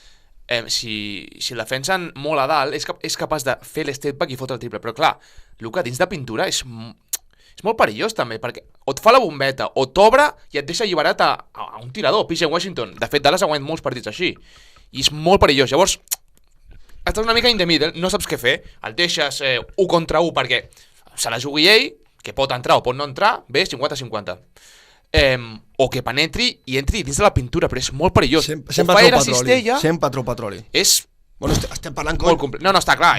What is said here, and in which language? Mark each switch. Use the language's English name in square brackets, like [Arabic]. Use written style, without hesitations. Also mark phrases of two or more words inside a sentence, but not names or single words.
[Catalan] si el defensen molt a dalt, és capaç de fer l'step back i fotre el triple. Però clar, Luka dins de pintura és molt perillós també, perquè o et fa la bombeta o t'obre i et deixa alliberat a un tirador, PJ Washington. De fet, Dallas ha guanyat molts partits així. I és molt perillós. Llavors, estàs una mica [English] in the middle, [Catalan] no saps què fer, el deixes 1 contra 1 perquè se la jugui ell, que pot entrar o pot no entrar, bé, 50-50. O que penetri i entri dins de la pintura, però és molt perillós. Sempre trau petroli. És... Bueno, estem parlant no, està clar,